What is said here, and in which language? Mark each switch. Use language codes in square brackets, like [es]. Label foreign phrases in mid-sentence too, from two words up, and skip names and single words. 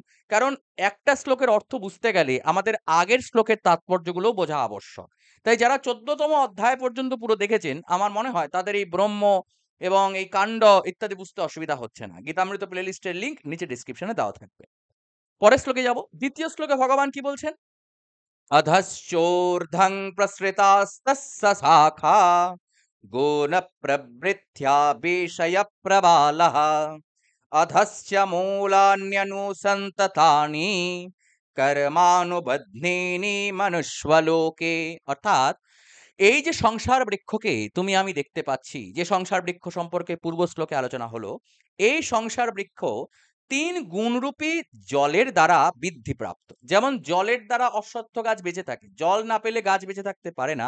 [bn] কারণ একটা শ্লোকের অর্থ বুঝতে গেলে আমাদের আগের শ্লোকের তাৎপর্যগুলো বোঝা আবশ্যক। তাই যারা 14তম অধ্যায় পর্যন্ত পুরো দেখেছেন, আমার মনে হয় তাদের এই ব্রহ্ম এবং এই কাণ্ড ইত্যাদি বুঝতে অসুবিধা হচ্ছে না। গীতামৃত [en] playlist-er link [bn] নিচে ডেসক্রিপশনে দেওয়া থাকবে। পরের শ্লোকে যাব। দ্বিতীয় শ্লোকে ভগবান কি বলছেন? [sa] अधश्चोर्ध्वं प्रसृतास्तस्य शाखा गुणप्रवृद्ध्या विषयप्रबालः अधश्च मूलान्यनुसन्ततानि कर्मानुबध्नीनि मनुष्वलोके। [bn] অর্থাৎ এই যে সংসার বৃক্ষকে তুমি আমি দেখতে পাচ্ছি, যে সংসার বৃক্ষ সম্পর্কে পূর্ব শ্লোকে আলোচনা হলো, এই সংসার বৃক্ষ ৩ গুণরূপী জলের দ্বারা বৃদ্ধিপ্রাপ্ত। যেমন জলের দ্বারা অশ্বত্থ গাছ বেঁচে থাকে, জল না পেলে গাছ বেঁচে থাকতে পারে না।